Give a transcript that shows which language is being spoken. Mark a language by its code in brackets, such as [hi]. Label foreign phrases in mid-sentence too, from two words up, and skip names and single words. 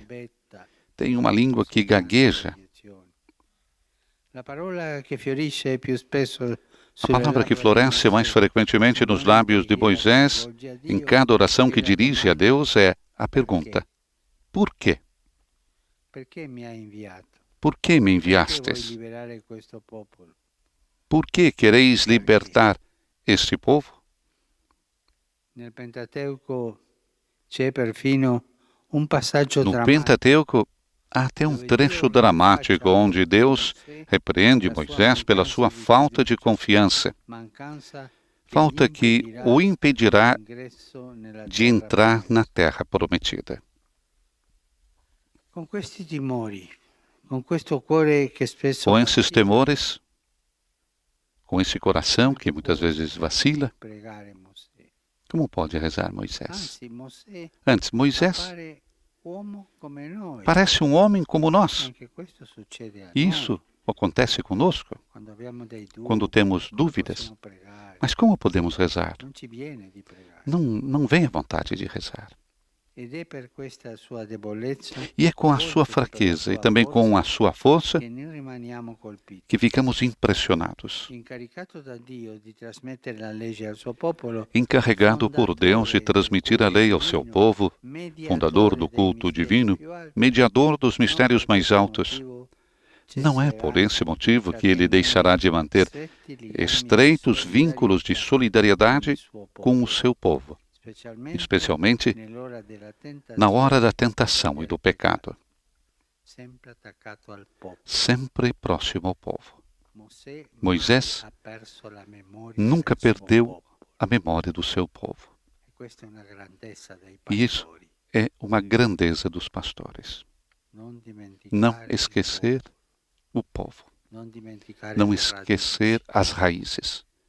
[pt] Tem uma língua que gagueja. A palavra que floresce mais frequentemente nos lábios de Moisés, em cada oração que dirige a Deus, é a pergunta: por quê? Por que me enviastes? Por que quereis libertar este povo? [it] Nel Pentateuco c'è perfino un passaggio [pt] No [it] drammatico. [pt] Pentateuco, há até um trecho dramático onde Deus repreende Moisés pela sua falta de confiança, falta que o impedirá de entrar na terra prometida. [it] Com questi timori, com questo cuore che spesso [pt] Com esses temores, com esse coração que muitas vezes vacila, [it] pregare Mosè. [pt] como pode rezar Moisés? [it] Anzi, Mosè [pt] Antes, Moisés [it] appare uomo come noi. [pt] parece um homem como nós. [it] Anche questo succede a [pt] Isso acontece conosco [it] noi. Quando abbiamo dei dubbi, [pt] quando temos dúvidas. [it] possiamo pregare. [pt] Mas como podemos rezar? [it] Non ci viene di pregare. [pt] Não vem a vontade de rezar. [it] Ed è per questa sua debolezza [pt] E é com a sua fraqueza e também com a sua força [it] che noi rimaniamo colpiti. [pt] que ficamos impressionados. [it] Incaricato da Dio di trasmettere la legge al suo popolo, [pt] Encarregado por Deus de transmitir a lei ao seu povo, fundador do culto divino, mediador dos mistérios mais altos, não é por esse motivo que ele deixará de manter estreitos vínculos de solidariedade com o seu povo, especialmente na hora da tentação e do pecado, [it] sempre attaccato al popolo. [pt] sempre próximo ao povo. Moisés Moisés nunca perdeu a memória do seu povo. E isso é uma grandeza dos pastores. Não esquecer o povo, não esquecer as raízes.